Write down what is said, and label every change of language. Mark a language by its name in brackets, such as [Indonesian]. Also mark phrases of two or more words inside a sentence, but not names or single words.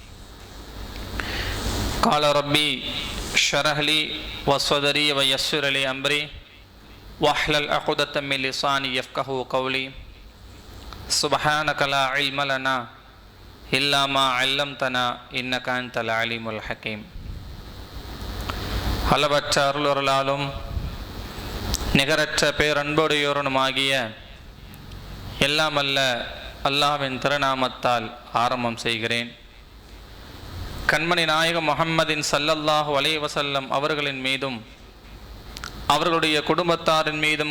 [Arabic] قال ربي اشرح لي وصدري ويسر لي أمري واحلل عقدة من لساني يفقهوا قولي سبحانك لا علم لنا إلا ما علمتنا إنك أنت العليم الحكيم. [Tamil] அளவற்ற அருளொருளாலும் நிகரற்ற பேரன்போடையோருமாகிய எல்லாம் அல்ல அல்லாஹ்வின் திருநாமத்தால் ஆரம்பம் செய்கிறேன். கண்மணி நாயகம் முஹம்மதின் [Arabic] صلى الله عليه وسلم [Tamil] அவர்களின் மீதும் அவர்களுடைய குடும்பத்தாரின் மீதும்